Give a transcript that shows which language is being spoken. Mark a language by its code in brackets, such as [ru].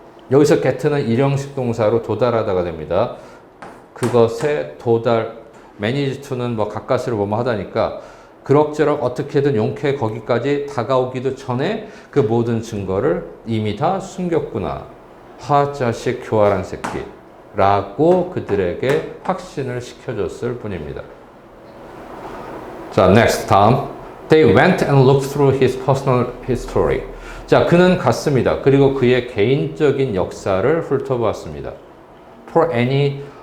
[ko] 여기서 get는 일형식 동사로 도달하다가 됩니다. 그것에 manage to는 뭐 가까스로 뭐뭐 하다니까 그럭저럭 어떻게든 용케 거기까지 다가오기도 전에 그 모든 증거를 이미 다 숨겼구나. 하자식 교활한 새끼. 라고 그들에게 확신을 시켜줬을 뿐입니다. 자, next, 다음. [en] They went and looked through his personal history. [ko] 자, 그는 갔습니다. 그리고 그의 개인적인 역사를 훑어보았습니다. [en] For any